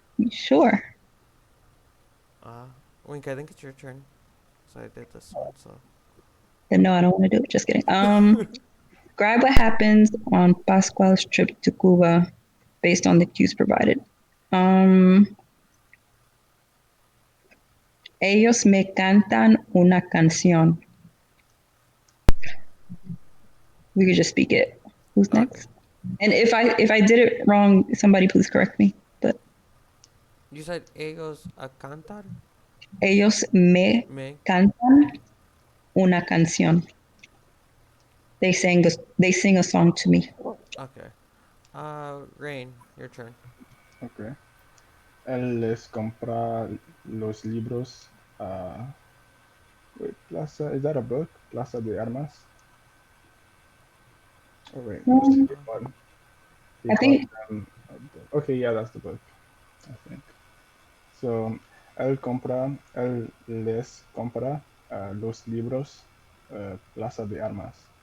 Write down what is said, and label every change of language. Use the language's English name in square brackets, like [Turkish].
[English] Sure. Wink, I think it's your turn. So I did this one. So. Then no, I don't want to do it. Just kidding. Describe what happens on Pascual's trip to Cuba based on the cues provided. [Spanish] Ellos me cantan una canción. [English] We could just speak it. Who's Okay. next? And if I did it wrong, somebody please correct me. But You said [Spanish] ellos a cantar? ellos me Me? cantan una canción. [English] They sing a song to me. Okay. Rain, your turn. Okay. Él les compra los libros a wait, Plaza. Is that a book? Plaza de Armas. Oh wait, no, it's a Um, different one. He I calls think them a book. Okay, yeah, that's the book, I think. [Spanish] So, él les compra los libros Plaza de Armas.